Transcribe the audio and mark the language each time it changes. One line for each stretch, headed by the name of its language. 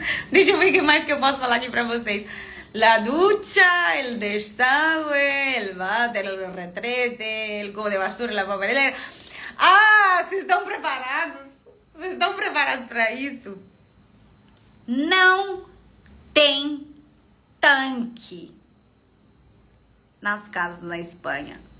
Portuguese: Deixa eu ver o que mais que eu posso falar aqui pra vocês.
Spanish: La ducha, el desagüe, el váter, el retrete, el cubo de basura, la papelera.
Portuguese: Ah, vocês estão preparados? Vocês estão preparados pra isso? Não tem tanque nas casas na Espanha.